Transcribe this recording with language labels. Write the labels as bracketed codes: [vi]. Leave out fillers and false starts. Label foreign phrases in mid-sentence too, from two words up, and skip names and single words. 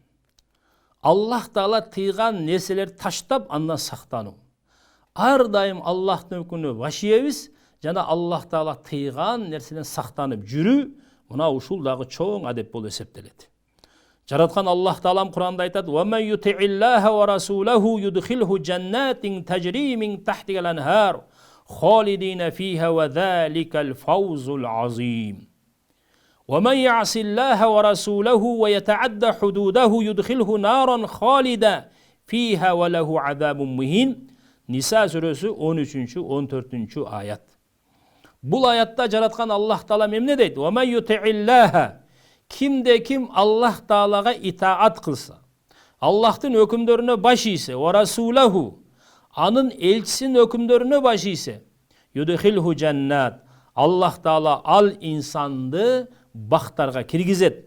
[ky] Аллах Таала тыйган нерселерди таштап андан сактануу. Ар дайым Аллахтын өкүмүнө баш ийебиз жана Аллах Таала тыйган нерседен сактанып жүрүү мына ушул дагы чоң адеп болуп эсептелет. Жараткан Аллах Таалам Куранда айтат: [ar] "ومن يطع الله ورسوله يدخله جنات تجري من تحتها الأنهار خالدين فيها وذلك الفوز العظيم ومن يعص الله ورسوله ويتعدى حدوده يدخله نارا خالدا فيها وله عذاب مهين." [ky] Nisa suresi 13-14 ayat. Бұл аятта жараткан Аллах Таала эмне дейт? [ar] "ومن يطع الله" [ky] Кимде ким Аллах Таалага итаат кылса, Аллахтын өкүмдөрүнө баш ийсе, [ar] ورسوله [ky] анын элчисинин өкүмдөрүнө баш ийсе, [ar] يدخله جنات [ky] Аллах Таала ал инсанды бактарга киргизет.